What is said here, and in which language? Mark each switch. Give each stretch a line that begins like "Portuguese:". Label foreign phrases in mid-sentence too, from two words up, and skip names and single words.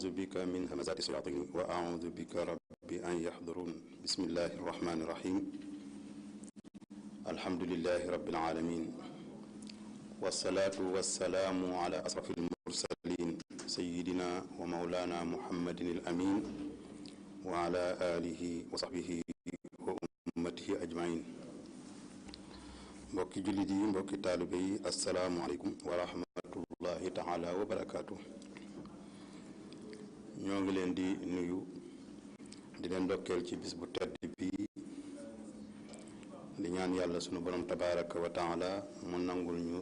Arabic: بك من همزات الشياطين وأعوذ بك ربي أن يحضرون بسم الله الرحمن الرحيم الحمد لله رب العالمين والصلاة والسلام على أشرف المرسلين سيدنا ومولانا محمد الأمين وعلى آله وصحبه وأمته أجمعين
Wolof: mbokki jullit yi mbokki taalibe yi
Arabic: السلام عليكم ورحمة الله تعالى وبركاته
Wolof: ñoo ngi leen di nuyu di leen ndokkeel ci bis bu tedd bi di ñaan yàlla sunu borom
Arabic: تبارك وتعالى
Wolof: mu nangul ñu